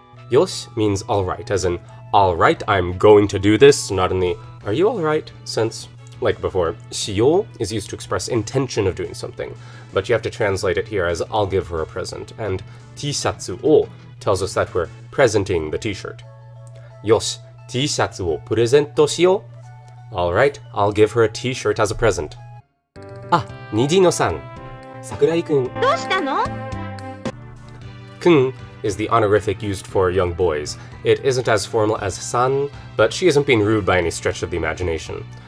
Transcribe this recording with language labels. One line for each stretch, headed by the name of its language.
English: Yoshi means alright, as in, alright, I'm going to do this, not in the are you alright sense. Like before, しよう is used to express intention of doing something, but you have to translate it here as I'll give her a present, and
Japanese: Tシャツを
English: tells us that we're presenting the t-shirt.
Japanese: よし、T シャツをプレゼントしよう.
English: Alright, I'll give her a t-shirt as a present.
Japanese: あ、虹野さん。桜井くん。どうしたの?
English: くん is the honorific used for young boys. It isn't as formal as san, but she isn't being rude by any stretch of the imagination.